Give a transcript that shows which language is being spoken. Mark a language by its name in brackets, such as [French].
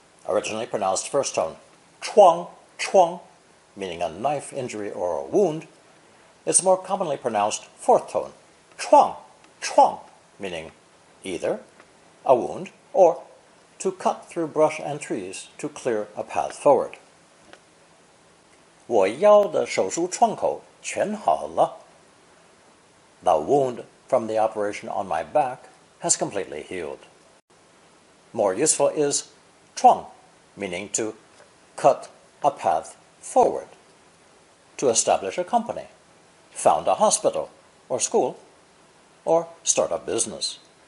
[English] Originally pronounced first tone, 疮, 疮, meaning a knife injury or a wound, it's more commonly pronounced fourth tone, 创, 创, meaning either a wound or to cut through brush and trees to clear a path forward. [Chinese] 我腰的手术创口全好了. [English] The wound from the operation on my back has completely healed. More useful is 创, meaning to cut a path forward, to establish a company, found a hospital or school, or start a business.